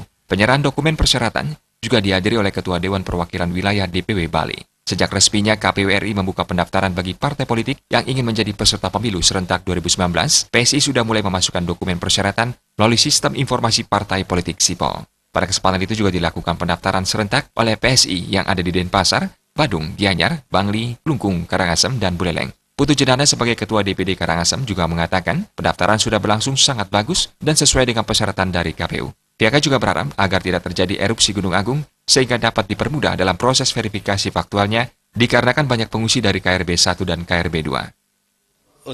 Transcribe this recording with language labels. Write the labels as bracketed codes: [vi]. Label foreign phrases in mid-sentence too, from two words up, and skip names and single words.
[id] Penyerahan dokumen persyaratan juga dihadiri oleh Ketua Dewan Perwakilan Wilayah DPW Bali. Sejak resminya KPU RI membuka pendaftaran bagi partai politik yang ingin menjadi peserta pemilu serentak 2019, PSI sudah mulai memasukkan dokumen persyaratan melalui Sistem Informasi Partai Politik SIPOL. Pada kesempatan itu juga dilakukan pendaftaran serentak oleh PSI yang ada di Denpasar, Badung, Gianyar, Bangli, Klungkung, Karangasem, dan Buleleng. Putu Jenana sebagai Ketua DPD Karangasem juga mengatakan pendaftaran sudah berlangsung sangat bagus dan sesuai dengan persyaratan dari KPU. Pihaknya juga berharap agar tidak terjadi erupsi Gunung Agung sehingga dapat dipermudah dalam proses verifikasi faktualnya dikarenakan banyak pengungsi dari KRB 1 dan KRB 2.